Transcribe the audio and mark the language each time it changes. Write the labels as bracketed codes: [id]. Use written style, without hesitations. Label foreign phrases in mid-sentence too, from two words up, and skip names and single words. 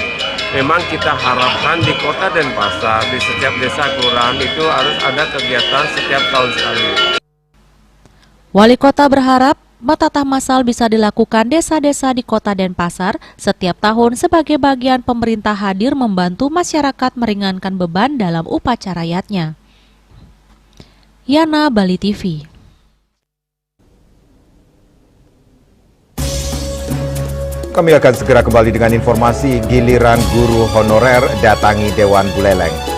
[id] Memang kita harapkan di Kota Denpasar, di setiap desa kelurahan itu harus ada kegiatan setiap tahun sekali. Wali Kota berharap metatah masal bisa dilakukan desa-desa di Kota Denpasar setiap tahun sebagai bagian pemerintah hadir membantu masyarakat meringankan beban dalam upacara yatnya. Yana, Bali TV. Kami akan segera kembali dengan informasi giliran guru honorer datangi Dewan Buleleng.